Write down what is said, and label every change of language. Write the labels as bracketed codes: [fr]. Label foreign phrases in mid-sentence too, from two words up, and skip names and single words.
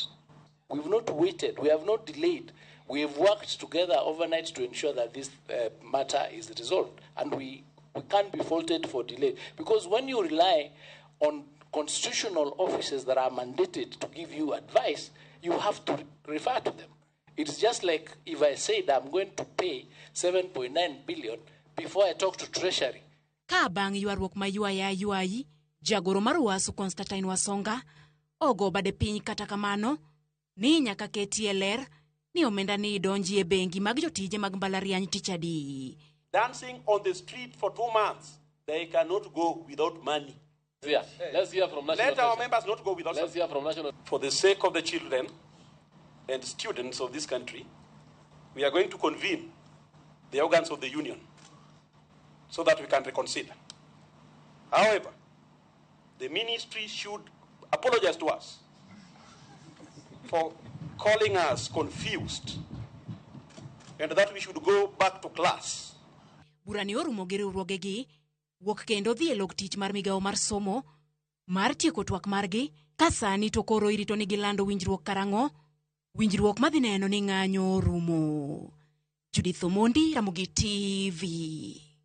[en] We've not waited, we have not delayed. We have worked together overnight to ensure that this matter is resolved, and we can't be faulted for delay. Because when you rely on constitutional offices that are mandated to give you advice, you have to refer to them. It's just like if I said I'm going to pay 7.9 billion before I talk to Treasury. [luo] Ka bang' ywaruok ma yuayi, jagoro mar UASU Constantine Wasonga ogo bade piny kata kamano ni nyaka ketie ler ni omenda ni donji e bengi mag jotije mag mbalariany tich adi. [en] Dancing on the street for 2 months, they cannot go without money. Yeah. Let's hear from national. Let our members not go without. Let's hear from national. For the sake of the children and students of this country, we are going to convene the organs of the union so that we can reconsider. However, the ministry should apologize to us for calling us confused and that we should go back to class. [luo] Burani orumo gi riwruogegi wuok kendo dhi e log tich mar migawo mar somo mar tieko twak margi ka sani to koro irito ni gilando winjruok karang'o, winjruok madhi neno ni ng'anyo rumo. Judith Omondi, Ramogi TV.